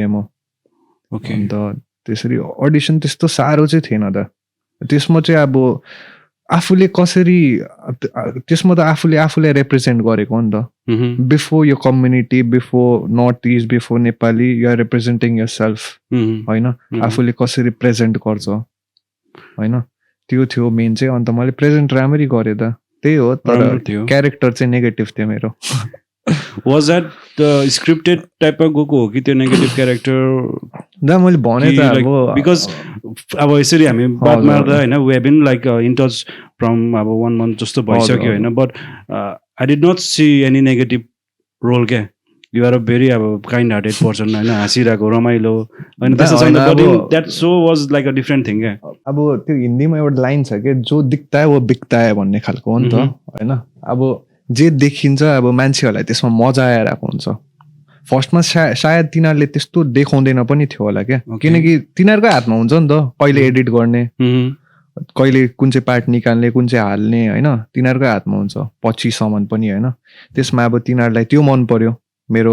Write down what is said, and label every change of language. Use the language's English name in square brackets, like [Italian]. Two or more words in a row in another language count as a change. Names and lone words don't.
[Nepali] म अन्त त्यसरी अडिसन त्यस्तो साह्रो चाहिँ थिएन त त्यसमा चाहिँ अब आफूले कसरी त्यसमा त आफूले रिप्रेजेन्ट गरेको हो नि त बिफोर यो [English] community before North East before Nepali you are representing yourself [Nepali] होइन आफूले कसरी प्रेजेन्ट गर्छ होइन त्यो थियो मेन चाहिँ अन्त मैले प्रेजेन्ट राम्ररी गरेँ त त्यही हो तर क्यारेक्टर चाहिँ नेगेटिभ थियो मेरो [English] was that the scripted टाइपमा गएको हो कि त्यो negative character [Nepali] दा मैले भने त अब [English] बिकज [Nepali] अब यसरी हामी बात मार्दा होइन [English] we have been like in touch from [Nepali] अब 1 month जस्तो भइसक्यो होइन [English] but I did not see any negative role क्या you are a very अब kind hearted person [Nepali] होइन हाँसिरहेको रमाइलो होइन [English] that so was like a different thing क्या [Nepali] अब त्यो हिन्दीमा एउटा लाइन छ क्या [Hindi] जो दिक्ता है वो बिक्ता है [Nepali] भन्ने खालको हो नि त होइन अब जे देखिन्छ अब मान्छेहरूलाई त्यसमा मजा आइरहेको हुन्छ फर्स्टमा सायद तिनीहरूले त्यस्तो देखाउँदैन पनि थियो होला क्या किनकि तिनीहरूकै हातमा हुन्छ नि त कहिले एडिट गर्ने कहिले कुन चाहिँ पार्ट निकाल्ने कुन चाहिँ हाल्ने होइन तिनीहरूकै हातमा हुन्छ पछिसम्म पनि होइन त्यसमा अब तिनीहरूलाई त्यो मन पर्यो मेरो